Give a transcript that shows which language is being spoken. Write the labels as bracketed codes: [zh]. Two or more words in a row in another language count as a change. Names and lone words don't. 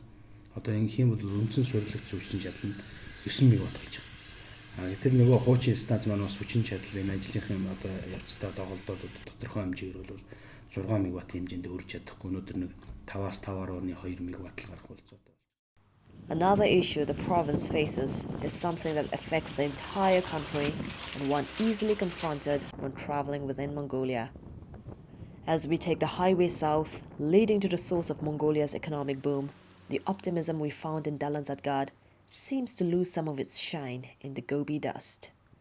[mn] Одоо ингэх юм бол үндсэн суурилагдсан хүчин чадал нь 9 мегаватт болж байгаа. Гэтэл нөгөө хуучин станц маань бас хүчин чадал энэ ажлынхын одоо явцдаа доголдоод тодорхой хэмжээгээр бол 6 мегаваттын хэмжээнд өргөж чадахгүй. Өнөөдөр нэг 5-аас 5.2 мегаватт л гарах болцоотой. [en] Another issue the province faces is something that affects the entire country and one easily confronted when traveling within Mongolia. As we take the highway south, leading to the source of Mongolia's economic boom, the optimism we found in Dalanzadgad seems to lose some of its shine in the Gobi dust.